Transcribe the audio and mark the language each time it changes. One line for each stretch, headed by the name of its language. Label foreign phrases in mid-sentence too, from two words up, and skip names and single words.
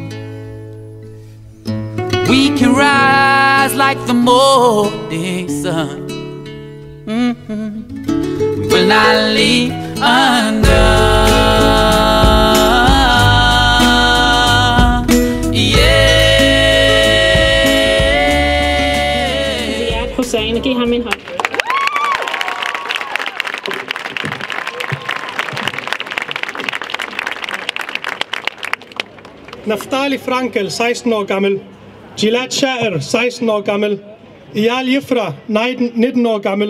English: We can rise like the morning sun. We will not leave undone.
Danish: Hussein, giv ham en hånd. Naftali Frankel, 16 år gammel. Gilad Shaer, 16 år gammel. Iyal Yifra, 19 år gammel.